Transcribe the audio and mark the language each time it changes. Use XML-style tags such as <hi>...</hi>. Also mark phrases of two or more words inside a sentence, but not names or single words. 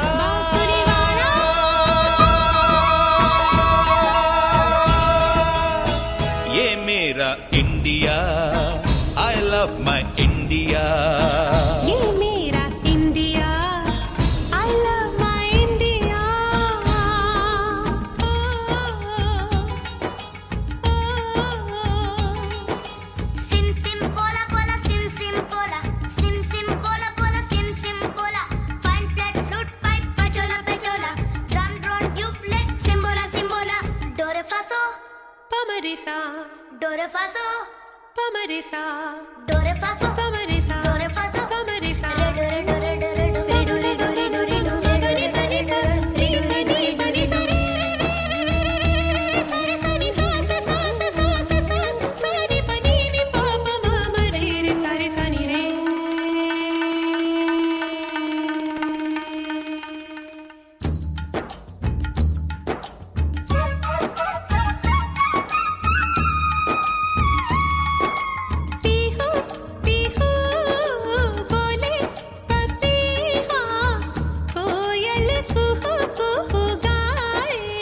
<hi>बांसुरी वाला। ये मेरा इंडिया,</hi> <en>I love my India.</en> <hi>ये मेरा इंडिया,</hi> <en>I love my India. Sim sim bola bola, sim sim bola, sim sim bola bola, sim sim bola. Fine flat flute pipe, pachola pachola, drum drone tube simbola simbola. Do re fa so, pa ma re sa. Do re fa so, pa ma re sa. Do re fa so, pa ma re sa. Do re fa so, pa ma re sa. Re do re do re do re do re do re do re do re do re do re pa re sa. Re do re do re pa re sa. Re re re re re re re re sa re sa ni sa sa sa sa sa sa sa sa re pa ni ni pa pa ma ma re re sa re sa ni re.</en> <hi>पीहू पीहू बोले पपीहा, कोयल कुहू कुहू गाए।</hi>